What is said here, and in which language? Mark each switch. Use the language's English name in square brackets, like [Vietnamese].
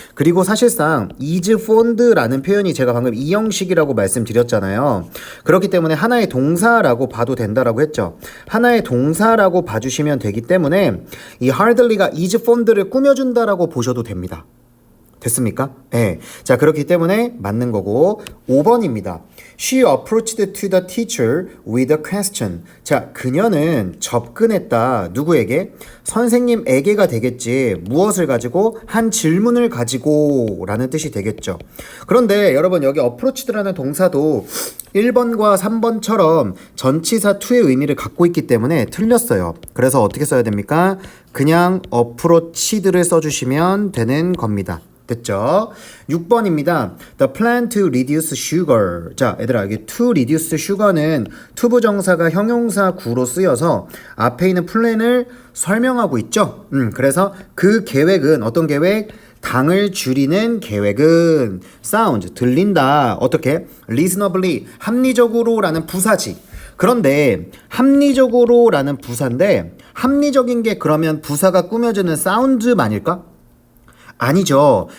[Korean] 그리고 사실상 is fond라는 표현이 제가 방금 이 형식이라고 말씀드렸잖아요. 그렇기 때문에 하나의 동사라고 봐도 된다라고 했죠. 하나의 동사라고 봐주시면 되기 때문에 이 hardly가 is fond를 꾸며준다라고 보셔도 됩니다. 됐습니까? 네. 자, 그렇기 때문에 맞는 거고 5번입니다. [English] She approached to the teacher with a question. [Korean] 자, 그녀는 접근했다. 누구에게? 선생님에게가 되겠지. 무엇을 가지고? 한 질문을 가지고 라는 뜻이 되겠죠. 그런데 여러분 여기 approached라는 동사도 1번과 3번처럼 전치사 to의 의미를 갖고 있기 때문에 틀렸어요. 그래서 어떻게 써야 됩니까? 그냥 approached를 써주시면 되는 겁니다. 됐죠? 6번입니다. [English] The plan to reduce sugar. [Korean] 자, 얘들아, 여기 to reduce sugar는 to 부정사가 형용사 구로 쓰여서 앞에 있는 플랜을 설명하고 있죠? 그래서 그 계획은 어떤 계획? 당을 줄이는 계획은 sound, 들린다. 어떻게? reasonably, 합리적으로라는 부사지. 그런데 합리적으로라는 부사인데 합리적인 게 그러면 부사가 꾸며주는 sound만일까? 아니죠.